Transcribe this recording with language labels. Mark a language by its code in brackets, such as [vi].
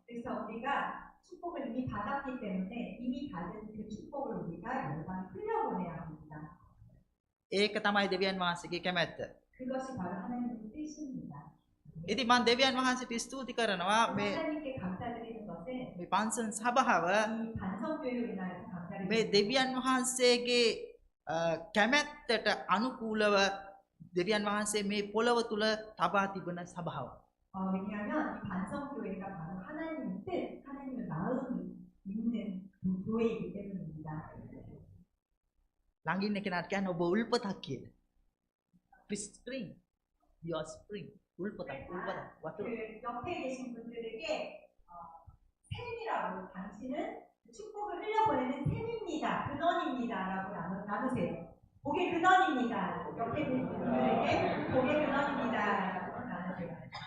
[ko] 그래서 우리가 축복을 이미 받았기 때문에 이미 받은 그 축복을 우리가 열방에 흘려보내야 합니다. [si] ඒක තමයි දෙවියන් වහන්සේගේ කැමැත්ත. [ko] 그것이 바로 하나님의 뜻입니다. [si] ඉතින් මම දෙවියන් වහන්සේට ස්තුති කරනවා මේ [ko] 하나님께 감사드리는 것은 것은 [si] මේ පන්සල් සභාව [ko] 이 반성교회로 인하여서 감사를 [si] මේ [ko] 드립니다. [si] දෙවියන් වහන්සේගේ කැමැත්තට අනුකූලව දෙවියන් වහන්සේ මේ පොළව තුල තබා තිබෙන සභාව. [ko] 왜냐하면 이 반성교회가 바로 하나님의 뜻, 하나님의 마음이 있는 교회이기 때문입니다. [si] ළඟින් ඉන්න කෙනාට කියන්න ඔබ උල්පතක් කියලා. ස්ප්‍රින්ග්. [en] your spring. [si] උල්පතක්. වතුර. [ko] 그 옆에 계신 분들에게 샘이라고 당신은 축복을 흘려보내는 샘입니다. 근원입니다라고 나누세요. 복의 근원입니다. 옆에 계신 분들에게 복의 근원입니다라고 나누세요.